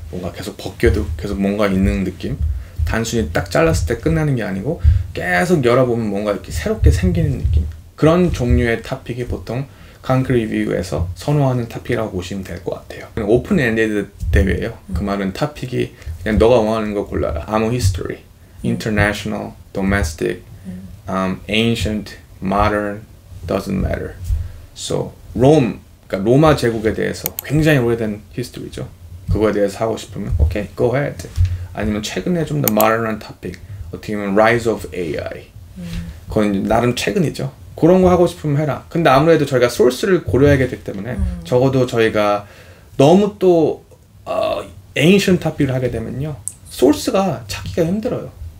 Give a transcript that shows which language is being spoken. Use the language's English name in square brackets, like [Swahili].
[Korean] 뭔가 계속 벗겨도 계속 뭔가 있는 느낌. 단순히 딱 잘랐을 때 끝나는 게 아니고 계속 열어보면 뭔가 이렇게 새롭게 생기는 느낌. 그런 종류의 토픽이 보통 Concrete Review에서 선호하는 토픽이라고 보시면 될 것 같아요. 오픈 엔디드 대회예요. 그 말은 토픽이 그냥 너가 원하는 거 골라라. 아무 [English] history, international, domestic, ancient, modern, doesn't matter. So [Korean] 그러니까 로마 제국에 대해서 굉장히 오래된 history죠. 그거에 대해서 하고 싶으면 [English] okay, go ahead. [Korean] 아니면 최근에 좀 더 modern한 토픽, 어떻게 보면 [English] rise of AI. [Korean] 그건 나름 최근이죠. 그런 거 하고 싶으면 해라. 근데 아무래도 저희가 소스를 고려하게 되기 때문에 적어도 저희가 너무 또 ancient 토픽을 하게 되면요, 소스가 찾기가 힘들어요.